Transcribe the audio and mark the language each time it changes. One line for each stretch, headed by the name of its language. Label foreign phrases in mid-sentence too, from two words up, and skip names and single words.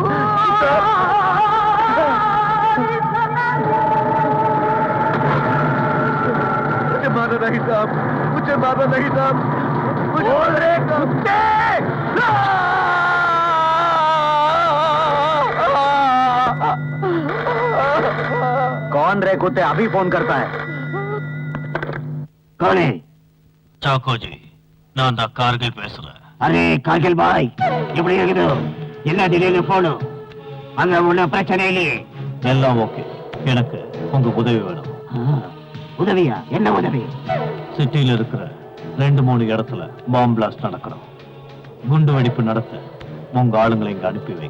Hindi: मुझे मारना नहीं साहब, मुझे मारना नहीं साहब। बोल रहे कुत्ते! कौन रे कुत्ते अभी फोन करता है? कौन है?
Tamil: சாக்கோ ஜி, நான் தான் கார்கில் பேசுறேன்.
Hindi: अरे काजल भाई,
Tamil: எப்படி இருக்குது? என்ன திடீர்னு போனு? அங்க ஒண்ணு பிரச்சனை இல்லையே? எல்லாம் ஓகே. எனக்கு உங்க உதவி வேணும். உதவியா? என்ன உதவி? சிட்டியில இருக்கிற 2-3 இடத்துல பாம்பு பிளாஸ்ட் நடக்கணும். குண்டு வெடிப்பு நடத்த உங்க ஆளுங்களை இங்க அனுப்பி வைங்க.